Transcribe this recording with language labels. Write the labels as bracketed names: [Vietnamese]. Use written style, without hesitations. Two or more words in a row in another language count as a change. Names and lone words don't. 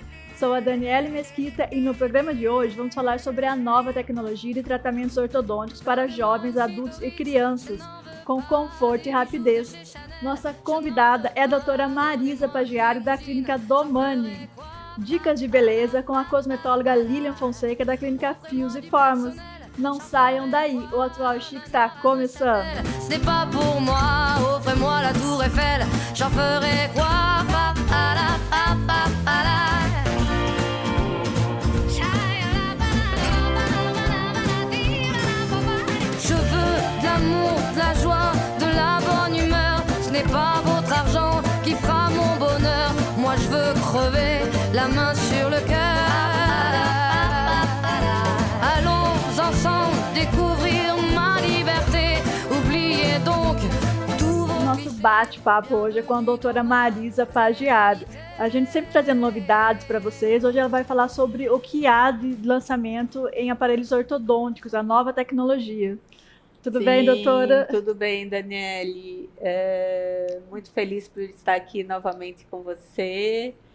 [Portuguese] Sou a Daniele Mesquita e no programa de hoje vamos falar sobre a nova tecnologia de tratamentos ortodônticos para jovens, adultos e crianças, com conforto e rapidez. Nossa convidada é a doutora Marisa Pagiari, da Clínica Domani. Dicas de beleza com a cosmetóloga Lilian Fonseca, da Clínica Fios e Formas. Não saiam daí, o Atual Chique está começando. [French] Ce n'est pas pour moi, offrez-moi la tour Eiffel, j'en ferai quoi? Je veux de l'amour, de la joie, de la bonne humeur. Ce n'est pas votre argent qui fera mon bonheur. Moi je veux crever, la main sur le cœur. Allons ensemble découvrir ma liberté. Oubliez donc tout vos [Portuguese] Nosso bate-papo hoje é com a doutora Marisa Pagiari. A gente sempre trazendo novidades para vocês. Hoje ela vai falar sobre o que há de lançamento em aparelhos ortodônticos, a nova tecnologia. Tudo bem, doutora? Tudo bem, Daniele. Muito feliz por estar aqui novamente com você.